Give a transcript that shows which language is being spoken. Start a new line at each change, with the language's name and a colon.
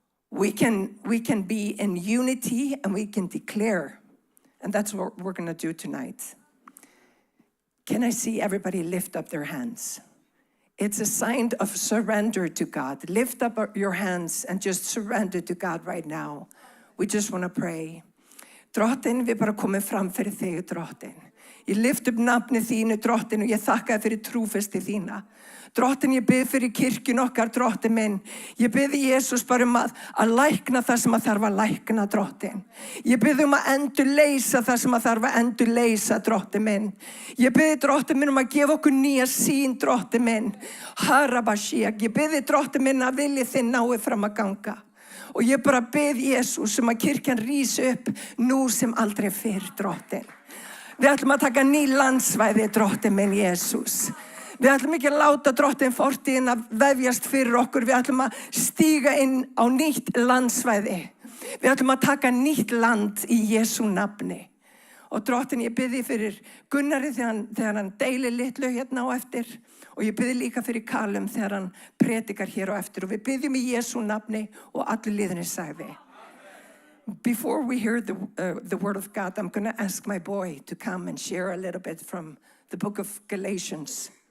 English: We can be in unity and we can declare. And that's what we're going to do tonight. Can I see everybody lift up their hands? It's a sign of surrender to God. Lift up your hands and just surrender to God right now. We just want to pray.
Icelandic: Drottinn, við bara komum fram fyrir þig, drottinn. Ég lyft upp nafnið þínu, drottinn, og ég þakka þér fyrir trúfesti þína. Drottinn, ég bið fyrir kirkjun okkar, drottinn minn. Ég bið Jesus bara að lækna það sem að þarf að lækna, drottinn. Ég bið að endurleysa það sem að þarf að endurleysa, drottinn minn. Ég bið, drottinn minn, að gefa okkur nýja sýn, drottinn minn. Harabashiak, ég bið, drottinn minn, að vilji þinn nái fram að ganga. Og ég bara bið Jesus að kirkjan rís upp nú sem aldrei fyrr, drottinn. Við ætlum að taka ný landsvæði, drottinn minn Jesus. Við ætlum ekki að láta drottinn fortíðin að vefjast fyrir okkur. Við ætlum að stíga inn á nýtt landsvæði. Við ætlum að taka nýtt land í Jesu nafni. Og drottinn, ég bið fyrir Gunnari þegar hann deilir litlu hérna á eftir. Og ég bið líka fyrir Callum þegar hann predikar hér á eftir. Og við biðjum í Jesu nafni og allir liðinni sagði.
English: Before we hear the word of God, I'm going to ask my boy to come and share a little bit from the book of Galatians.